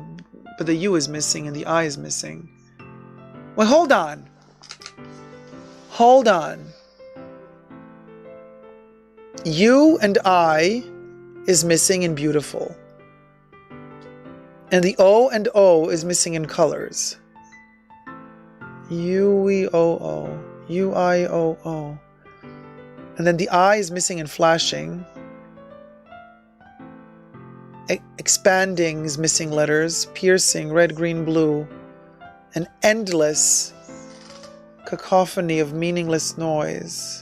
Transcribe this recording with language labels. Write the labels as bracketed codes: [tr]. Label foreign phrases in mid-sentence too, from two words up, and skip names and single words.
[en] But the U is missing and the I is missing. Well, hold on. Hold on. U and I is missing in beautiful. And the O and O is missing in colors. U-E-O-O. U-I-O-O. And then the I is missing in flashing. Expanding is missing letters. Piercing, red, green, blue. An endless cacophony of meaningless noise.